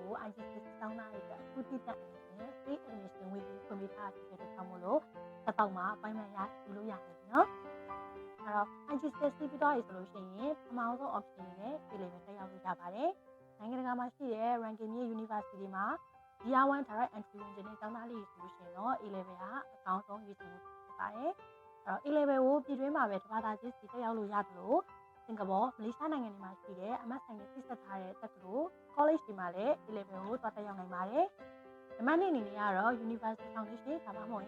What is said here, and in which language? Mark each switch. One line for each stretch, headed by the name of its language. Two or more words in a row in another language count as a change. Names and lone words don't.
Burmese: IGC ကျောင်းသားတွေအတွက်အခုတိကျအနေနဲ့
English: free admission
Burmese: ဝင်ပြီးဖွင့်ပေးထားတဲ့အတွက်ကြောင့်မို့လို့တစ်ပေါက်မှာ appointment ရယူလို့ရတယ်နော်အဲ့တော့ IGC ပြီးသွားပြီဆိုလို့ရှိရင်ပထမဆုံး option နဲ့ A-level တက်ရောက်လို့ရပါတယ်နိုင်ငံတကာမှာရှိတဲ့ ranking မြေ university တွေမှာ
English: Year 1 direct entry
Burmese: ဝင်တဲ့ကျောင်းသားလေးတွေဆိုလို့ရှိရင်တော့ A-level ကအကောင်းဆုံးရွေးချယ်မှုဖြစ်ပါတယ်အဲ့တော့ A-level ကိုပြည်တွင်းမှာပဲတစ်ဘာသာချင်းစီတက်ရောက်လို့ရတယ်လို့စင်ကာပူမလေးရှားနိုင်ငံ တွေမှာရှိတဲ့ MS ဆိုင်နဲ့တိဆက်ထားတဲ့တက္ကသိုလ် college တွေမှာလည်း A-level ကိုသွားတက်ရောက်နိုင်ပါတယ်ဒီမှနေ့အနေနဲ့ကတော့ University Foundation ဒါမှမဟုတ်ရင်